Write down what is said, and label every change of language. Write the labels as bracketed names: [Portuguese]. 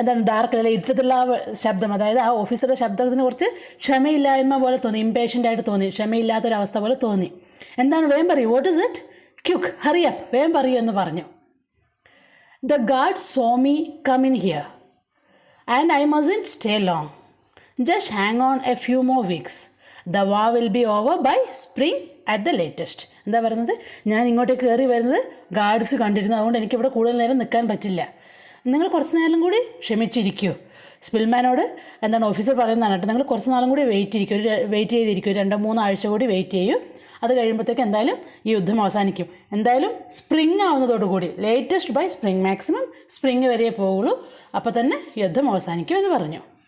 [Malayalam] ഡാർക്കിലല്ല, ഇരുട്ടത്തുള്ള ശബ്ദം, അതായത് ആ ഓഫീസറുടെ ശബ്ദത്തിന് കുറച്ച് ക്ഷമയില്ലായ്മ പോലെ തോന്നി, ഇംപേഷ്യൻ്റായിട്ട് തോന്നി, ക്ഷമയില്ലാത്തൊരവസ്ഥ പോലെ തോന്നി. വേഗം പറയൂ. [English] What is it? Quick, hurry up, [Malayalam] വേഗം പറയൂ എന്ന് പറഞ്ഞു. [English] The guard saw me come in here and I mustn't stay long. Just hang on a few more weeks. The war will be over by spring at the latest. [Malayalam] പറയുന്നത്, ഞാൻ ഇങ്ങോട്ടേക്ക് കയറി വരുന്നത് guards കണ്ടിരുന്നു, അതുകൊണ്ട് എനിക്കിവിടെ കൂടുതൽ നേരം നിൽക്കാൻ പറ്റില്ല. നിങ്ങൾ കുറച്ച് നേരം കൂടി ക്ഷമിച്ചിരിക്കൂ. സ്പിൽമാനോട് ഓഫീസർ പറയുന്നതാണ് കേട്ടോ. നിങ്ങൾ കുറച്ച് നാളും കൂടി വെയിറ്റ് ചെയ്തിരിക്കും, 2-3 ആഴ്ച കൂടി വെയിറ്റ് ചെയ്യൂ. അത് കഴിയുമ്പോഴത്തേക്ക് എന്തായാലും ഈ യുദ്ധം അവസാനിക്കും. എന്തായാലും spring ആവുന്നതോടുകൂടി, [English] latest by spring, [Malayalam] maximum spring വരെ പോവുള്ളൂ, അപ്പോൾ തന്നെ യുദ്ധം അവസാനിക്കും എന്ന് പറഞ്ഞു.